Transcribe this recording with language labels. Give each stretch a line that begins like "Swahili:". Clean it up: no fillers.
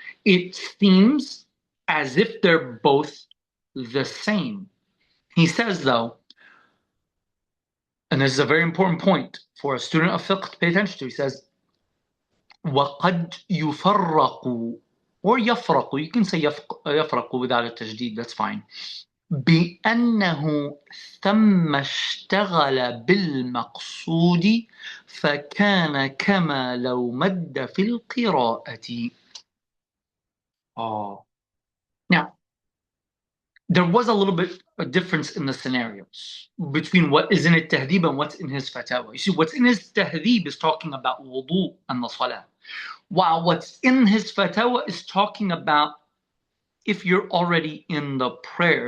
English: It seems as if they're both the same. He says, though, and this is a very important point for a student of fiqh to pay attention to, he says,
Arabic: وَقَدْ يُفَرَّقُ
English: or يَفْرَقُ, you can say يَفْرَقُ without a تجديد, that's fine.
Arabic: بأنه ثم اشتغل بالمقصود فكان كما لو مد في القراءة.
English: Now, there was a little bit of difference in the scenarios between what is in it tahdib and what's in his fatwa. You see, what's in his tahdib is talking about wudu and the salah, while what's in his fatwa is talking about if you're already in the prayer.